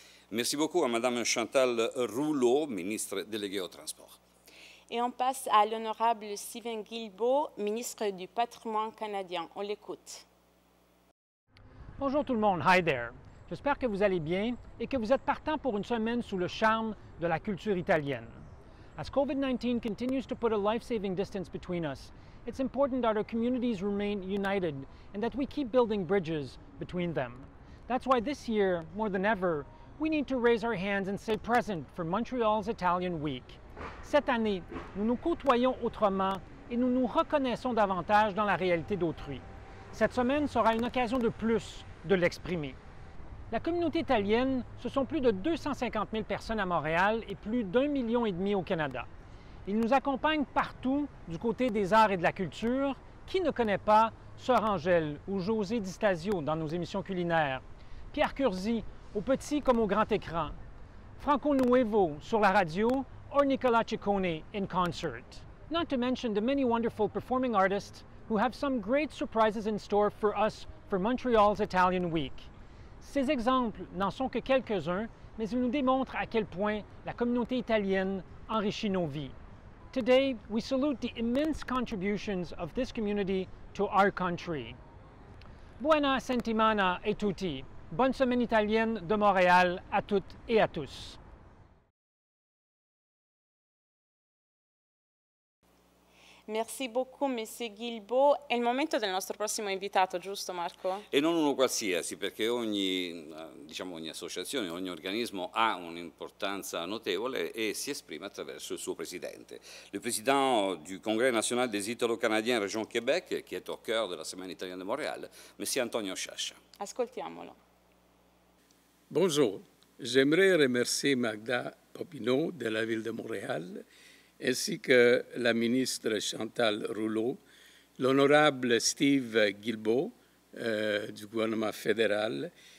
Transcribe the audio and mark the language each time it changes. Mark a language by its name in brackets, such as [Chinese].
[French] Merci beaucoup à Mme Chantal Rouleau, ministre déléguée au transport. Et on passe à l'honorable Stephen Guilbeault, ministre du Patrimoine canadien. On l'écoute. Bonjour tout le monde. [English] Hi there. [French] J'espère que vous allez bien et que vous êtes partants pour une semaine sous le charme de la culture italienne. [English] As COVID-19 continues to put a life-saving distance between us, it's important that our communities remain united and that we keep building bridges between them. That's why this year, more than ever, we need to raise our hands and say present for Montreal's Italian Week. [French] Cette année, nous nous côtoyons autrement et nous nous reconnaissons davantage dans la réalité d'autrui. Cette semaine sera une occasion de plus de l'exprimer. La communauté italienne, ce sont plus de 250 000 personnes à Montréal et plus d'1,5 million au Canada. Ils nous accompagnent partout du côté des arts et de la culture. Qui ne connaît pas Sœur Angèle ou José Di Stasio dans nos émissions culinaires, Pierre Curzi, au petit comme au grand écran, Franco Nuevo sur la radio, [English] or Nicola Ciccone in concert. Not to mention the many wonderful performing artists who have some great surprises in store for us for Montreal's Italian Week. [French] Ces exemples n'en sont que quelques-uns, mais ils nous démontrent à quel point la communauté italienne enrichit nos vies. [English] Today, we salute the immense contributions of this community to our country. [Italian] Buona settimana a tutti. [French] Bonne semaine italienne de Montréal à toutes et à tous. Merci beaucoup, M. Guilbeault. [Italian] È il momento del nostro prossimo invitato, giusto Marco? E non uno qualsiasi, perché ogni associazione, ogni organismo ha un'importanza notevole e si esprime attraverso il suo presidente. [French] Le président du Congrès national des Italo-Canadiens Région Québec, qui est au cœur de la Semaine italienne de Montréal, M. Antonio Ciaccia. Ascoltiamolo. Bonjour. J'aimerais remercier Magda Popino de la ville de Montréal, ainsi que la ministre Chantal Rouleau, l'honorable Steve Guilbeault du gouvernement fédéral.